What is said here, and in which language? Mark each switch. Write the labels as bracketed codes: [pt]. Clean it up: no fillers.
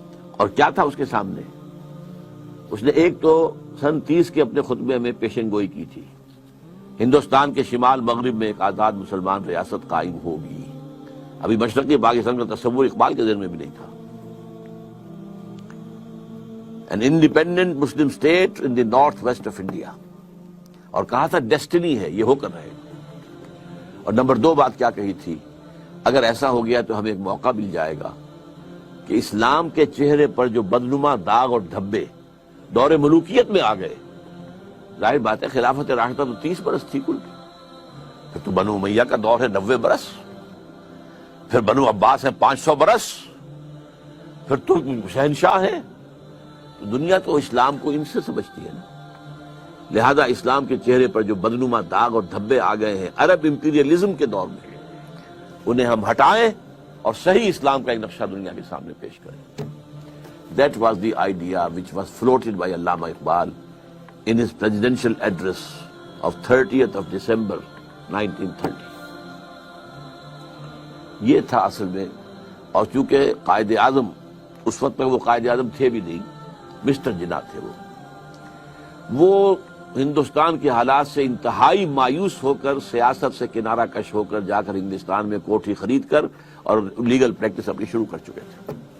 [ur] اور کیا تھا اس کے سامنے؟ اس نے ایک تو سن 30 کے اپنے خطبے میں پیشن گوئی کی تھی، ہندوستان کے شمال مغرب میں ایک آزاد مسلمان ریاست قائم ہوگی. ابھی مشرقی پاکستان کا تصور اقبال کے ذہن میں بھی نہیں تھا. [en] An independent Muslim state in the northwest of India. [ur] اور کہا تھا ڈیسٹنی ہے، یہ ہو کر رہے گا. اور نمبر 2 بات کیا کہی تھی؟ اگر ایسا ہو گیا تو ہمیں ایک موقع مل جائے گا کہ اسلام کے چہرے پر جو بدنما داغ اور دھبے دور ملوکیت میں آ گئے، ظاہر بات ہے خلافت راشدہ تو 30 برس تھی کل، پھر تو بنو امیہ کا دور ہے 90 برس، پھر بنو عباس ہے 500 برس، پھر تو شہنشاہ ہے. دنیا تو اسلام کو ان سے سمجھتی ہے نا. لہذا اسلام کے چہرے پر جو بدنما داغ اور دھبے آ گئے ہیں عرب امپیریلزم کے دور میں، انہیں ہم ہٹائیں اور صحیح اسلام کا ایک نقشہ دنیا کے سامنے پیش کریں. [en] That was the idea which was floated by Allama Iqbal in his presidential address of 30th of December 1930. [ur] یہ تھا اصل میں. اور چونکہ قائد اعظم اس وقت میں وہ قائد اعظم تھے بھی نہیں، مسٹر جناح تھے وہ ہندوستان کے حالات سے انتہائی مایوس ہو کر سیاست سے کنارہ کش ہو کر جا کر ہندوستان میں کوٹھی خرید کر اور لیگل پریکٹس اپنی شروع کر چکے تھے.